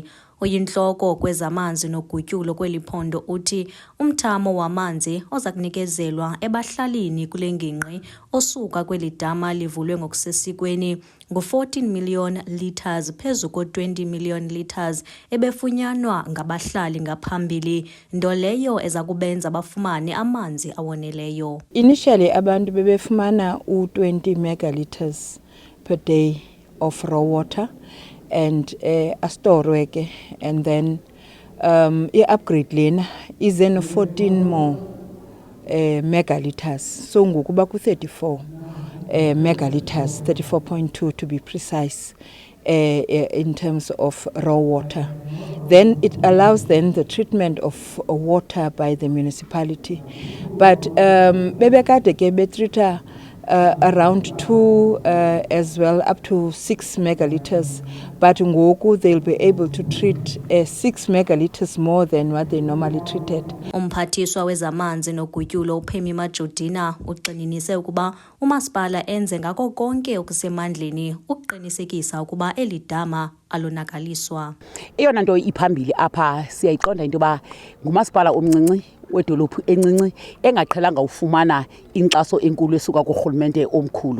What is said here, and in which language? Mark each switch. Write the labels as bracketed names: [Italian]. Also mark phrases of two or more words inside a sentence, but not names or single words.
[Xhosa] Oyintloko kwezamanzi nogutyulo kweli phondo uthi umthamo wamanzi oza kunikezelwa ebahlalini kule ngingqi osuka kweli dama livulwe ngokusesikweni ngu-14 million litres phezu ko-20 million litres ebefunyanwa ngabahlali ngaphambili, nto leyo eza kubenza bafumane amanzi awoneleyo. [English] Initially [Xhosa] abantu bebefumana u-20 [English] megalitres per day of raw water and [Xhosa] astorwe ke, [English] and then [Xhosa] i-upgrade lena ize no-14 [English] more megalitres, so [Xhosa] ngoku ba ku-34 [English] megalitres, 34.2 to be precise, in terms of raw water. Then it allows then the treatment of water by the municipality, but [Xhosa] bebekade ke betreata [English] around 2 as well, up to 6 megalitres, but ngoku they'll be able to treat 6 megalitres more than what they normally treated. [Xhosa] Umphathiswa wezamanzi nogutyulo uPhemi Majudina uqinisekise ukuba umasipala enze ngako konke okusemandleni ukuqinisekisa ukuba eli dama alonakaliswa. Eyona nto iphambili apha siyayiqonda into ba ngumasipala omncinci wedolophu encinci engaqhelanga ufumana inkxaso enkulu esuka kurhulumente omkhulu.